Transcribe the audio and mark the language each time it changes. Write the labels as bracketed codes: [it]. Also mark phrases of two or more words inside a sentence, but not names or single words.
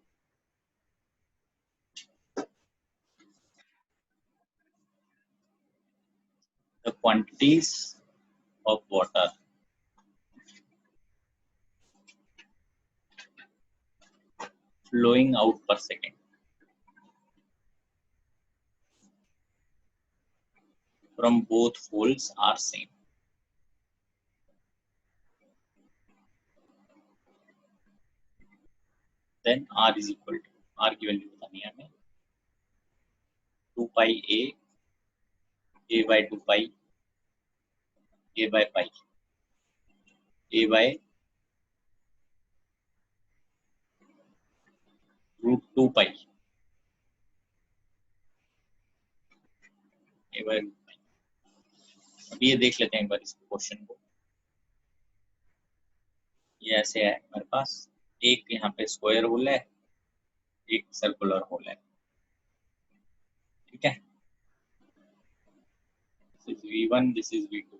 [en] the quantities of water flowing out per second from both holes are same. Then r is equal to, [hi] r की वैल्यू बतानी है हमें, [en] 2 pi a by 2 pi a by pi a by root 2 pi a by root pi। [hi] अभी ये देख लेते हैं एक बार इस क्वेश्चन को। ये ऐसे है हमारे पास, एक यहाँ पे स्क्वायर होल है, एक सर्कुलर होल है। ठीक है, [en] this is V1, this is V2.